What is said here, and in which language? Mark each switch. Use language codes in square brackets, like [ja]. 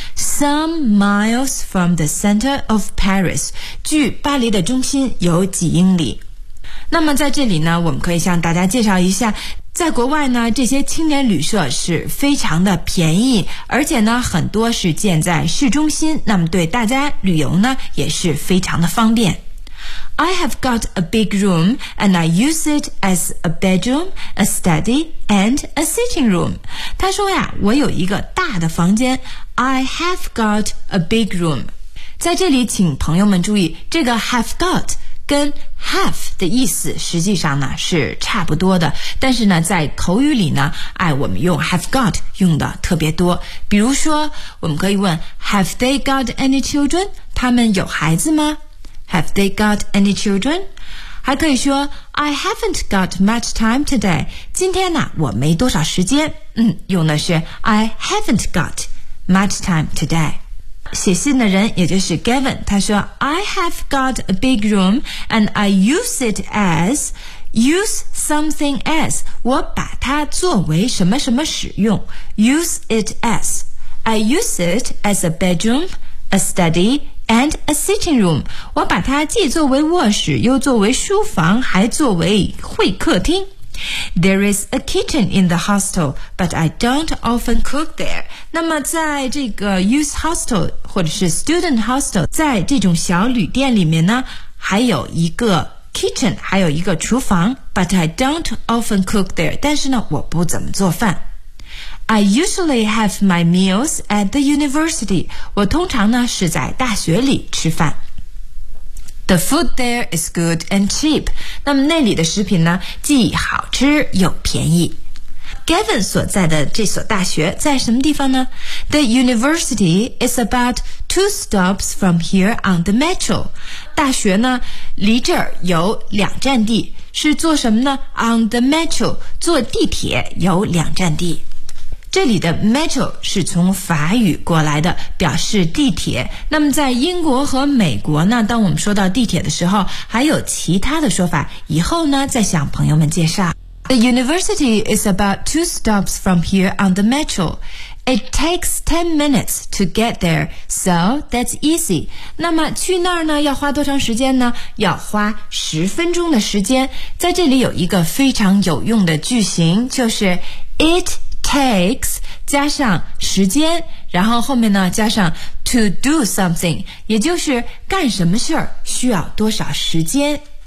[en] Some miles from the center of Paris， [zh] 距巴黎的中心有几英里。那么在这里呢，我们可以向大家介绍一下，在国外呢，这些青年旅社是非常的便宜，而且呢，很多是建在市中心，那么对大家旅游呢，也是非常的方便。 [en] I have got a big room and I use it as a bedroom, a study, and a sitting room. [zh] 他说呀，我有一个大的房间。 [en] I have got a big room. [zh] 在这里请朋友们注意，这个 have got跟 have 的意思实际上呢是差不多的，但是呢在口语里呢，哎，我们用 have got 用的特别多。比如说我们可以问 [en] Have they got any children? [zh] 他们有孩子吗？ [en] Have they got any children? 还可以说 I haven't got much time today， [zh] 今天呢我没多少时间，用的是 [en] I haven't got much time today。 [zh] 写信的人也就是 Gavin， 他说 [en] I have got a big room and I use it as use something as， [zh] 我把它作为什么什么使用， [en] use it as， I use it as a bedroom, a study, and a sitting room. [zh] 我把它既作为卧室，又作为书房，还作为会客厅。 [en] There is a kitchen in the hostel, but I don't often cook there. [zh] 那么在这个 youth hostel 或者是 student hostel， 在这种小旅店里面呢，还有一个 kitchen， 还有一个厨房。 [en] But I don't often cook there. [zh] 但是呢，我不怎么做饭。 [en] I usually have my meals at the university. [zh] 我通常呢是在大学里吃饭。 [en] The food there is good and cheap. [zh] 那么那里的食品呢，既好吃又便宜。 Gavin 所在的这所大学在什么地方呢？ [en] The university is about 2 stops from here on the metro. [zh] 大学呢，离这儿有两站地，是坐什么呢？ [en] On the metro， [zh] 坐地铁有两站地。这里的 metro 是从法语过来的，表示地铁。那么在英国和美国呢，当我们说到地铁的时候，还有其他的说法，以后呢再向朋友们介绍。 [en] The university is about 2 stops from here on the metro. It takes 10 minutes to get there, so that's easy. [zh] 那么去那儿呢，要花多长时间呢？要花10分钟的时间。在这里有一个非常有用的句型，就是 it takes 加上时间，然后后面呢加上 [en] to do something， [zh] 也就是干什么事儿需要多少时间。